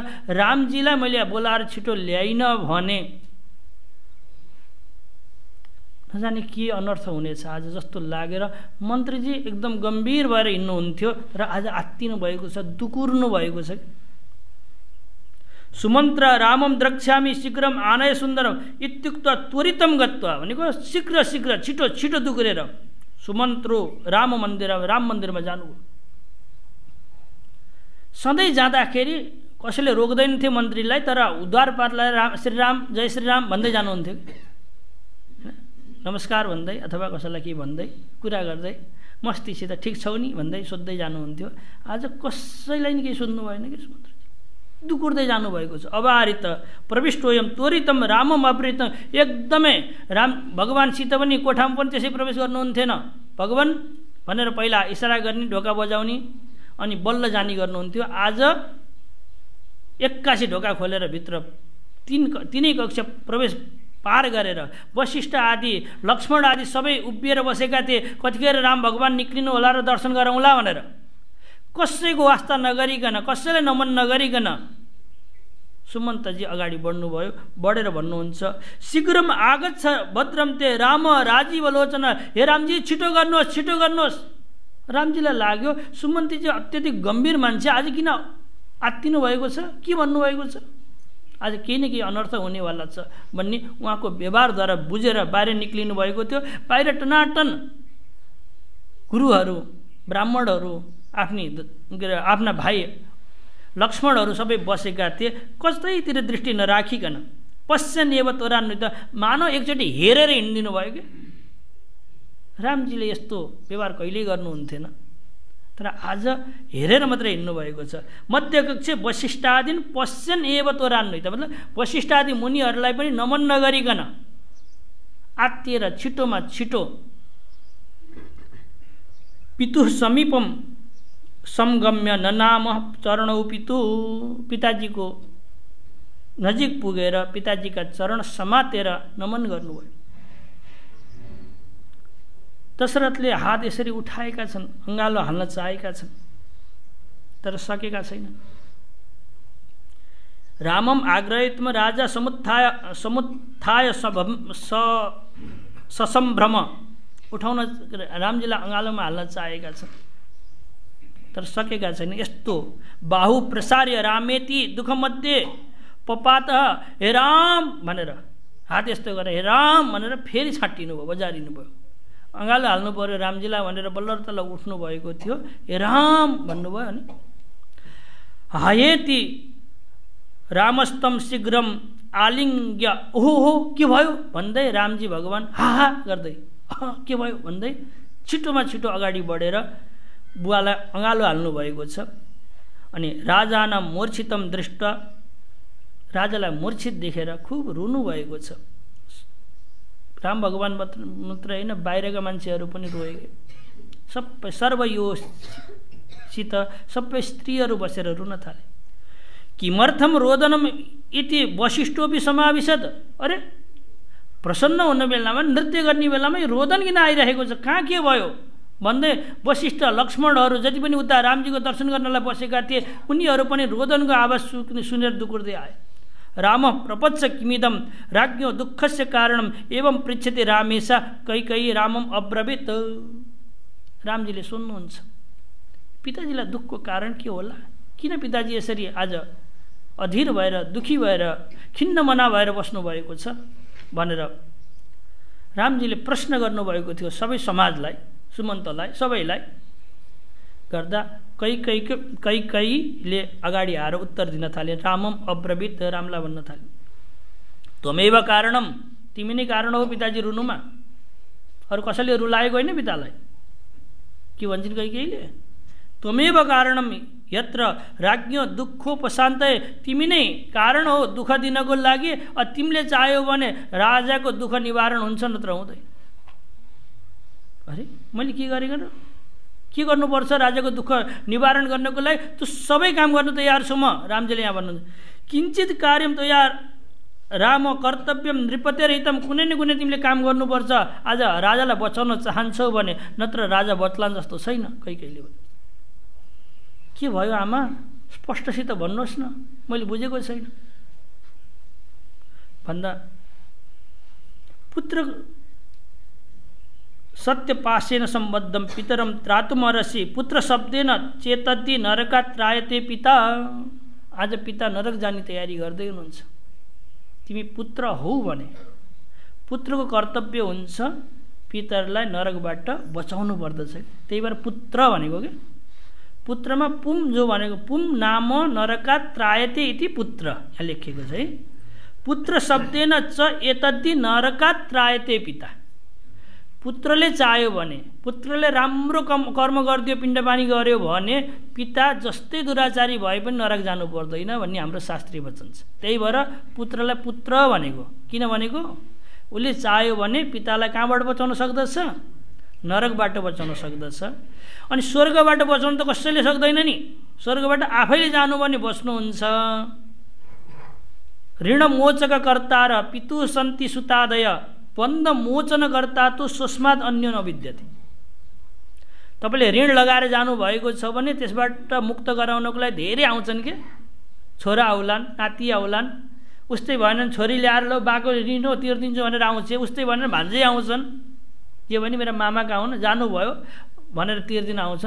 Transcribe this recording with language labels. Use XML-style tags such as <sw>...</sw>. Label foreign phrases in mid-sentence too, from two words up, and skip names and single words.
<ne>रामजीलाई मैले बोलाएर छिटो ल्याइन भने नजाने के अनर्थ हुनेछ आज जस्तो लागेर मन्त्रीजी एकदम गम्भीर भएर हिँड्नुहुन्थ्यो, तर आज आत्तिनु भएको छ, दुकुर्नु भएको छ।</ne> <sa>सुमन्त्र रामम द्रक्ष्यामि शीघ्रम आनय सुन्दरम इत्युक्त्वा त्वरितम गत्वा</sa> <ne>भनेको शीघ्र शीघ्र छिटो छिटो दुकुरेर सुमन्त्रो राम मन्दिरमा जानुभयो। सधैँ जाँदाखेरि कसैले रोक्दैन थियो मन्त्रीलाई, तर द्वारपाललाई श्रीराम जय श्रीराम भन्दै जानुहुन्थ्यो, नमस्कार भन्दै अथवा कसैलाई के भन्दै कुरा गर्दै मस्तीसित ठिक छौ नि भन्दै सोध्दै जानुहुन्थ्यो। आज कसैलाई नि केही सोध्नु भएन कि मन्त्रीजी दुकुर्दै जानुभएको छ।</ne> <sa>अवारित प्रविष्टोयम त्वरितम रामम अपहृत,</sa> <ne>एकदमै राम भगवानसित पनि कोठामा पनि त्यसै प्रवेश गर्नुहुन्थेन। भगवान भनेर पहिला इसारा गर्ने, ढोका बजाउने अनि बल्ल जानी गर्नुहुन्थ्यो। आज एक्कासी ढोका खोलेर भित्र तिनै कक्ष प्रवेश पार गरेर वशिष्ठ आदि लक्ष्मण आदि सबै उभिएर बसेका थिए। कतिखेर राम भगवान निक्लिनु होला र दर्शन गरौँला भनेर कसैको वास्ता नगरिकन, कसैलाई नमन नगरिकन सुमन्तजी अगाडि बढ्नुभयो। बढेर भन्नुहुन्छ</ne> <sa>शीघ्रम आगच्छ भद्रम ते राम राजीव लोचन,</sa> <ne>हे रामजी छिटो गर्नुहोस् छिटो गर्नुहोस्। रामजीलाई लाग्यो सुमन्तजी अत्यधिक गम्भीर मान्छे, आज किन आत्तिनु भएको छ, के भन्नुभएको छ, आज केही न केही अनर्थ हुनेवाला छ भन्ने उहाँको व्यवहारद्वारा बुझेर बाहिर निक्लिनु भएको थियो। बाहिर टनाटन गुरुहरू ब्राह्मणहरू आफ्ना भाइ लक्ष्मणहरू सबै बसेका थिए। कतैतिर दृष्टि नराखिकन</ne> <sa>पश्चिम एव त्वरान्वित,</sa> <ne>मानव एकचोटि हेरेर हिँडिदिनु भयो कि। रामजीले यस्तो व्यवहार कहिल्यै गर्नुहुन्थेन, तर आज हेरेर मात्रै हिँड्नु भएको छ।</ne> <sa>मध्यकक्ष वशिष्ठादीन पश्चिम एव त्वरान्वित,</sa> <ne>मतलब वशिष्ठादि मुनिहरूलाई पनि नमन नगरिकन आत्तिएर छिटोमा छिटो</ne> <sa>पितु समीपम समगम्य ननाम चरणौ पितु,</sa> <ne>पिताजीको नजिक पुगेर पिताजीका चरण समातेर नमन गर्नुभयो। दशरथले हात यसरी उठाएका छन्, अँगालो हाल्न चाहेका छन्, तर सकेका छैन।</ne> <sa>रामम आग्रहितम राजा समुत्थाय ससम्भ्रम,</sa> <ne>उठाउन रामजीलाई अँगालोमा हाल्न चाहेका छन्, तर सकेका छैन। यस्तो</ne> <sa>बाहु प्रसार्य रामेति दुःखमध्ये पपात,</sa> <ne>हे राम भनेर हात यस्तो गरेर हे राम भनेर फेरि छाटिनु भयो, बजारिनु भयो। अँगालो हाल्नु पर्यो रामजीलाई भनेर बल्ल तल उठ्नु भएको थियो, हे राम भन्नुभयो।</ne> <sa>अनि हायेति रामस्तम शीघ्रम आलिङ्ग्य,</sa> <ne>ओहो के भयो भन्दै रामजी भगवान हा गर्दै के भयो भन्दै छिटोमा छिटो अगाडि बढेर बुवालाई अँगालो हाल्नु भएको छ। अनि</ne> <sa>राजाना मूर्छितम दृष्ट,</sa> <ne>राजालाई मूर्छित देखेर खुब रुनु भएको छ। राम भगवान मात्र होइन, बाहिरका मान्छेहरू पनि रोए। सबै सर्वयोसित सबै स्त्रीहरू बसेर रुन थाले।</ne> <sa>किमर्थम रोदनम इति वशिष्ठोपि समाविशत,</sa> <ne>अरे प्रसन्न हुने बेलामा नृत्य गर्ने बेलामा रोदन किन आइरहेको छ, कहाँ के भयो भन्दै वशिष्ठ लक्ष्मणहरू जति पनि उता रामजीको दर्शन गर्नलाई बसेका थिए उनीहरू पनि रोदनको आवाज सुनेर दुकुर्दै आए।</ne> <sa>राम प्रपच्छ किमिदम राज्ञो दुःखस्य कारणम एवं पृच्छति रामेशा कैकेयी रामम अब्रवीत,</sa> <ne>रामजीले सुन्नुहुन्छ पिताजीलाई दुःखको कारण के होला, किन पिताजी यसरी आज अधीर भएर दुखी भएर खिन्न मना भएर बस्नु भएको छ भनेर रामजीले प्रश्न गर्नुभएको थियो सबै समाजलाई, सुमन्तलाई, सबैलाई। गर्दा कैकेयीले अगाडि आएर उत्तर दिन थाले।</ne> <sa>रामम अब्रवीत,</sa> <ne>रामलाई भन्न थाले</ne> <sa>त्वमेव कारणम,</sa> <ne>तिमी नै कारण हो पिताजी रुनुमा, अरू कसैले रुलाएको होइन पितालाई। के भन्छन् कैकेयीले,</ne> <sa>त्वमेव कारणम यत्र राज्ञो दुःखोपशान्तय,</sa> <ne>तिमी नै कारण हो दुःख दिनको लागि। तिमीले चाह्यौ भने राजाको दुःख निवारण हुन्छ, नत्र हुँदैन। अरे मैले के गरेको र, के गर्नुपर्छ राजाको दुःख निवारण गर्नको लागि? त्यो सबै काम गर्न तयार छु म। रामजीले यहाँ भन्नुहुन्छ</ne> <sa>किञ्चित कार्यम तयार राम कर्तव्यम नृपतेरहितम,</sa> <ne>कुनै न कुनै तिमीले काम गर्नुपर्छ। आज राजालाई बचाउन चाहन्छौ भने नत्र राजा बच्लान् जस्तो छैन। कैकेयीले भने के भयो आमा, स्पष्टसित भन्नुहोस् न, मैले बुझेको छैन भन्दा</ne> <sa>पुत्र सत्यपाशेन सम्बद्धम पितरम त्रातुमर्हसि पुत्र शब्देन चेतद्धि नरकात् त्रायते पिता।</sa> <ne>आज पिता नरक जाने तयारी गर्दै हुनुहुन्छ। तिमी पुत्र हौ भने पुत्रको कर्तव्य हुन्छ पितरलाई नरकबाट बचाउनु पर्दछ। त्यही भएर पुत्र भनेको के, पुत्रमा पुम जो भनेको</ne> <sa>पुम नाम नरकात् त्रायते इति पुत्र</sa> <ne>यहाँ लेखिएको छ है।</ne> <sa>पुत्र शब्देन च एतद्धि नरकात् त्रायते पिता।</sa> <ne>पुत्रले चाह्यो भने, पुत्रले राम्रो कर्म गरिदियो, पिण्डपानी गर्यो भने पिता जस्तै दुराचारी भए पनि नरक जानु पर्दैन भन्ने हाम्रो शास्त्रीय वचन छ। त्यही भएर पुत्रलाई पुत्र भनेको किन भनेको, उसले चाह्यो भने पितालाई कहाँबाट बचाउन सक्दछ? नरकबाट बचाउन सक्दछ। अनि स्वर्गबाट बचाउन त कसैले सक्दैन नि। स्वर्गबाट आफैले जानु भने बस्नुहुन्छ।</ne> <sa>ऋण मोचक कर्ता र पितु सन्ति सुतादय बन्द मोचन गर्ता तो स्वस्मात् अन्य नविद्यते।</sa> <ne>तपाईँले ऋण लगाएर जानुभएको छ भने त्यसबाट मुक्त गराउनको लागि धेरै आउँछन् के, छोरा आउलान्, नाति आउलान्। उस्तै भएन छोरी ल्याएर ल बाको ऋण हो तिर्दिन्छु भनेर आउँछ। उस्तै भनेर भान्जै आउँछन्, यो भने मेरा मामा कहाँ हुन् जानुभयो भनेर तिर्दिन आउँछन्।</ne>